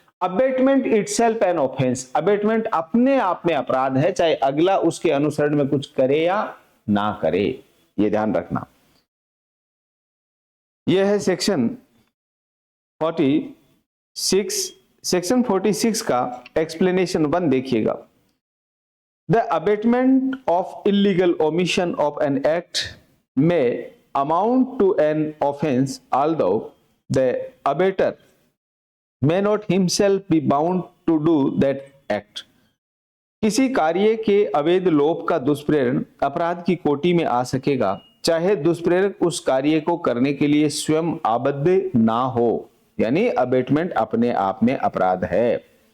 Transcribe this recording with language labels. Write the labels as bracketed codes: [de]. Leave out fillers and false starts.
[hi] Abetment itself an offence, abetment अपने आप में अपराध है, चाहे अगला उसके अनुसरण में कुछ करे या ना करे, ये ध्यान रखना। यह है सेक्शन 46। सेक्शन 46 का एक्सप्लेनेशन 1 देखिएगा। [en] The abatement of illegal omission of an act may amount to an offense, although the abater may not himself be bound to do that act। [hi] किसी कार्य के अवैध लोप का दुष्प्रेरण अपराध की कोटि में आ सकेगा, चाहे दुष्प्रेरक उस कार्य को करने के लिए स्वयं आबद्ध ना हो। यानी अबेटमेंट अपने आप में अपराध है।